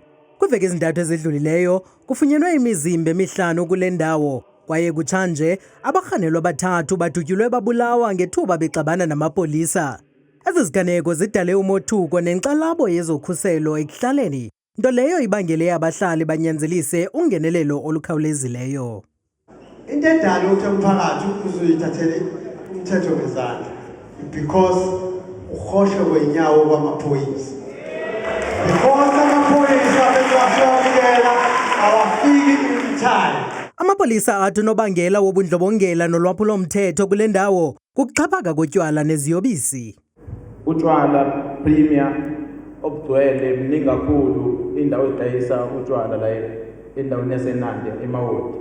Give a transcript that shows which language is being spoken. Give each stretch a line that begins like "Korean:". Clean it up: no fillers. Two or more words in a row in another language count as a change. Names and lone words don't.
Xhosa: Kwiveki ezintathu ezidlulileyo kufunyenwe imizimba emihlanu kule ndawo kwaye kutshanje abarhanelwa abathathu badutyulwe babulawa ngethuba bexabana namapolisa. Ezi ziganeko zidale umothuko nenkxalabo yezokhuselo ekuhlaleni, nto leyo ibangele abahlali banyanzelise ungenelelo olukhawulezileyo.
Zulu: Into edala ukuthi umphakathi uzuyithathele umthetho ngezandla because ukhoshe kwenyawo kwamaphoyisa. Because amaphoyisa bezafika awafiki
English: in time.
Xhosa: Amapolisa athi unobangela wobundlobongela nolwaphulo-mthetho kule ndawo kukuxhaphaka kotywala neziyobisi.
Zulu: Utywala premier obugcwele mningi kakhulu indawo ezidayisa utywala la endaweni yaseNanda eMawoti.